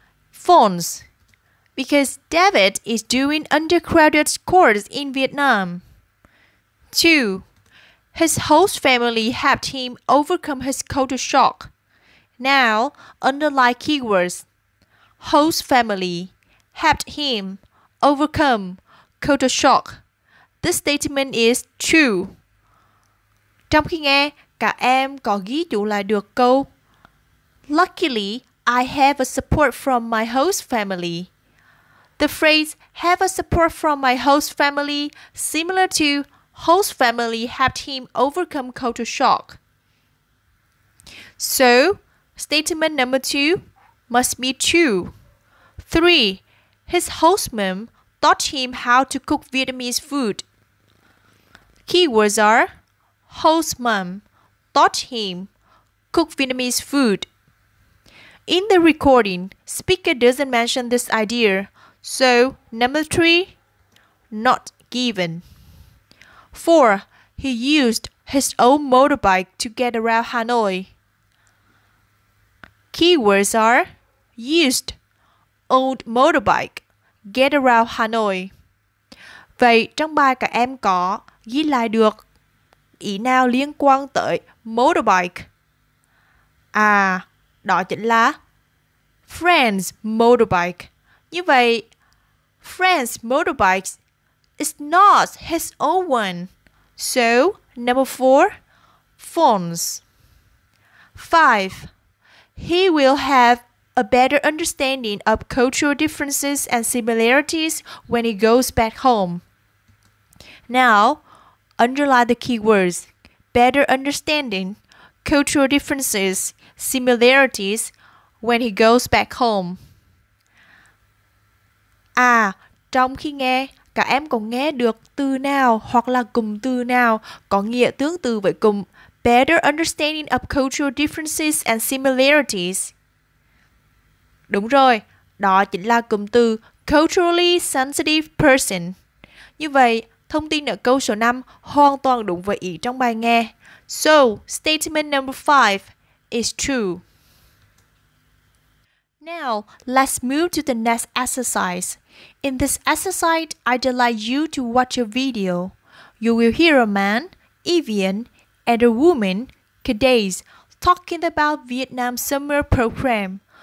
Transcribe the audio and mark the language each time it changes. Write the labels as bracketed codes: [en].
[en] False, because David is doing undergraduate course in Vietnam. 2. His host family helped him overcome his culture shock. Now underline keywords. Host family helped him overcome culture shock. This statement is true. [vi] Trong khi nghe, cả em có ghi chú lại được câu [en] Luckily, I have a support from my host family. The phrase have a support from my host family similar to host family helped him overcome culture shock. So, statement number 2 must be true. 3. His host mom taught him how to cook Vietnamese food. Keywords are host mom taught him cook Vietnamese food. In the recording, speaker doesn't mention this idea, so number 3, not given. 4. He used his own motorbike to get around Hanoi. Keywords are used, old motorbike, get around Hanoi. [vi] Vậy trong bài cả em có ghi lại được ý nào liên quan tới motorbike? Đó chính là friend's motorbike. Như vậy, [en] friend's motorbike is not his own one. So, number 4, phones. 5. He will have a better understanding of cultural differences and similarities when he goes back home. Now, underline the keywords better understanding, cultural differences, similarities when he goes back home. [vi] Trong khi nghe, cả em còn nghe được từ nào hoặc là cụm từ nào có nghĩa tương tự với cụm [en] better understanding of cultural differences and similarities? [vi] Đúng rồi, đó chính là cụm từ [en] culturally sensitive person. [vi] Như vậy, thông tin ở câu số 5 hoàn toàn đúng với ý trong bài nghe. [en] So, statement number 5 is true. Now, let's move to the next exercise. In this exercise, I'd like you to watch a video. You will hear a man, Evian, and a woman, Cadace, talking about Vietnam summer program.